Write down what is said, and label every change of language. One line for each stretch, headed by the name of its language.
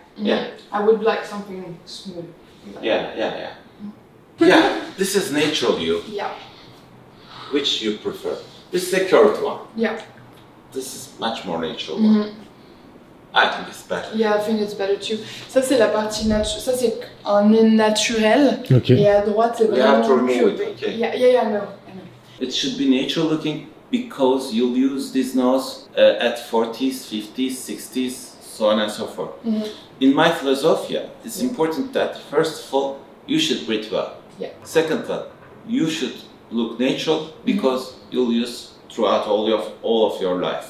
English: Yeah. I would like something smooth. Like Yeah. Yeah, this is natural you. Yeah. Which you prefer? This is a curved one. Yeah. This is much more natural one. I think it's better. Yeah, I think it's better too.
French: Ça c'est la partie ça c'est un nez naturel.
English: Okay.
French: Et à droite c'est
English: We have
French: vraiment
English: to remove
French: curvé.
English: it, okay. Yeah, I know. It should be natural looking. because you'll use this nose at 40s, 50s, 60s, so on and so forth. In my philosophy, it's important that first of all, you should breathe well. Second one, you should look natural because you'll use throughout all of your life.